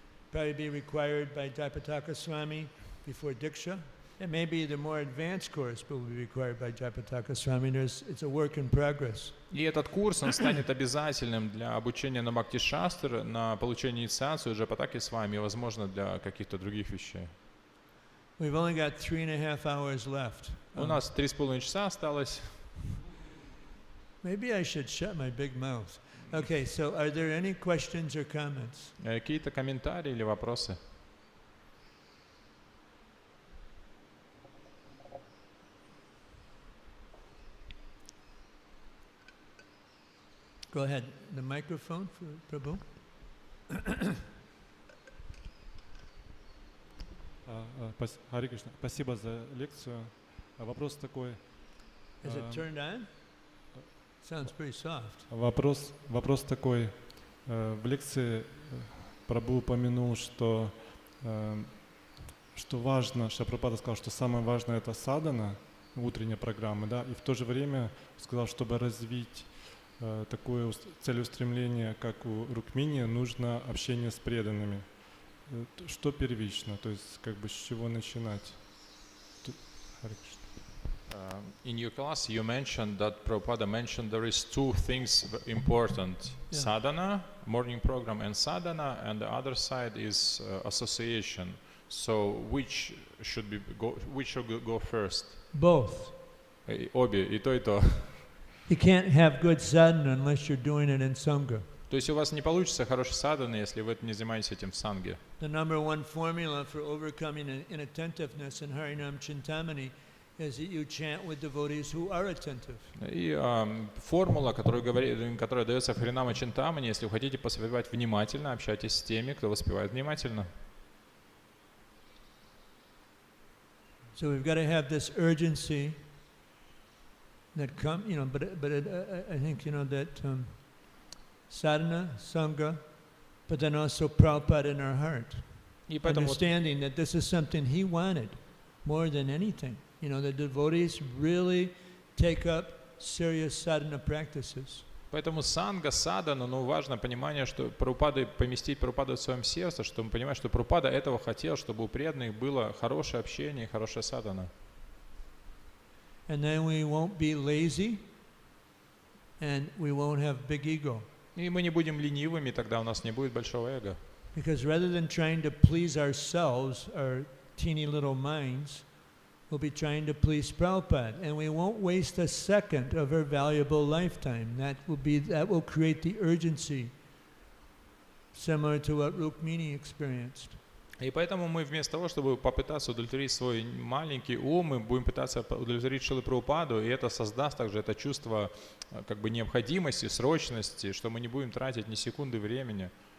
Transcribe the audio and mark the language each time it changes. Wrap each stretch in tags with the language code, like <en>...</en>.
<en>Probably be required by Jaipataka Swami before Diksha. It may be the more advanced course, but will be required by Jaipataka Swami. It's a work in progress.</en> <ru>И этот курс, он станет обязательным для обучения на Бхакти Шастр, на получение инициации Джайпатаки Свами, и, возможно, для каких-то других вещей.</ru> <en>We've only got 3.5 hours left.</en> <ru>У нас 3,5 часа осталось.</ru> <en>Maybe I should shut my big mouth. Okay, so are there any questions or comments?</en> <ru>Какие-то комментарии или вопросы?</ru> <en>Go ahead. The microphone for Prabhu.</en> <ru>Харе Кришна, спасибо за лекцию. Вопрос такой.</ru> <en>Is it turned on? Sounds pretty soft.</en> <ru>Вопрос такой. В лекции Прабху упомянул, что важно, Шрила сказал, что самое важное это садхана, утренняя программа, да, и в то же время сказал, чтобы развить такое целеустремление, как у Рукмини, нужно общение с преданными. Что первично, то есть как бы с чего начинать? Харе Кришна.</ru> <en>In your class, you mentioned that Prabhupada mentioned there is two things important: sadhana, morning program, and sadhana, and the other side is association. So which should go first? Both.</en> <ru>Обе, и то, и то.</ru> <en>You can't have good sadhana unless you're doing it in sangha.</en> <ru>То есть у вас не получится хороший садхана, если вы не занимаетесь этим в санге.</ru> <en>The number one formula for overcoming inattentiveness in Harinam Chintamani is that you chant with devotees who are attentive.</en> <ru>И формула, которая дается в Харинама Чинтамани, если вы хотите воспевать внимательно, общайтесь с теми, кто воспевает внимательно.</ru> <en>So we've got to have this urgency that I think that sadhana, sangha, but then also Prabhupada in our heart.</en> <ru>И поэтому</ru> <en>Understanding that this is something he wanted more than anything. The devotees really take up serious sadhana practices.</en> <ru>Поэтому санга, садхана, важно понимание, что поместить Прабхупаду в своем сердце, чтобы мы понимаем, что Прабхупада этого хотел, чтобы у преданных было хорошее общение, хорошая садхана.</ru> <en>And then we won't be lazy, and we won't have big ego.</en> <ru>И мы не будем ленивыми, тогда у нас не будет большого эго.</ru> <en>Because rather than trying to please ourselves, our teeny little minds, we'll be trying to please Prabhupada, and we won't waste a second of our valuable lifetime. That will create the urgency, similar to what Rukmini experienced.</en> <ru>И поэтому мы вместо того, чтобы попытаться удовлетворить свой маленький ум, мы будем пытаться удовлетворить Шрилу Прабхупаду, и это создаст также это чувство как бы необходимости, срочности, что мы не будем тратить ни секунды времени.</ru>